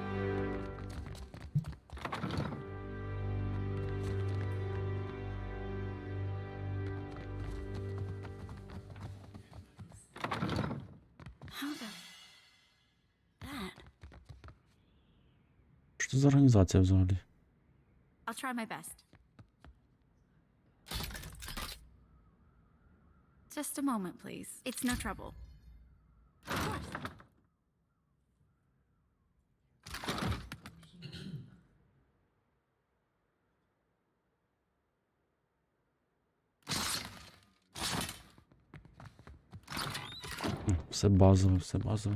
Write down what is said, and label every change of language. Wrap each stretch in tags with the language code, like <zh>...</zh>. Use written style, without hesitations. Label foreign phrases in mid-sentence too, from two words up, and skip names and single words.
<en>How the... That...</en> <uk>Що це за організація взагалі?</uk> <en>I'll try my best. Just a moment, please. It's no trouble. Of course.</en> <uk>Все базове, все базове.</uk>